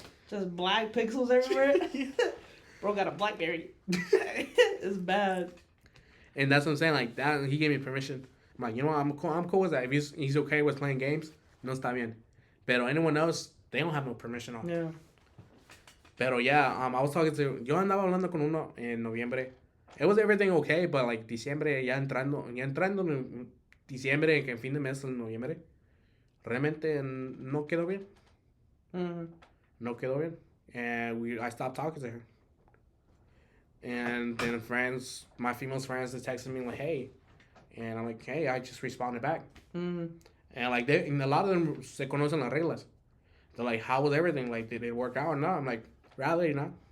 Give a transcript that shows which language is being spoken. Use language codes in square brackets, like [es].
[en] Just black pixels everywhere? Bro got a BlackBerry. It's bad. And that's what I'm saying. Like, that, he gave me permission. I'm like, you know what? I'm cool with that. If he's okay with playing games, [es] no está bien. [en] Pero anyone else, they don't have no permission on. Yeah. Pero yeah, I was talking to... [es] Yo andaba hablando con uno en noviembre. [en] It was everything okay, but like [es] diciembre, ya entrando en diciembre, que en fin de mes en noviembre, realmente no quedó bien. [en] Mm-hmm. [es] No quedó bien. [en] And I stopped talking to her. And then my female friends, texted me like, hey. And I'm like, hey, I just responded back. Mm-hmm. And like, and a lot of them [es] se conocen las reglas. [en] They're like, how was everything? Like, did it work out or not? I'm like, rather not.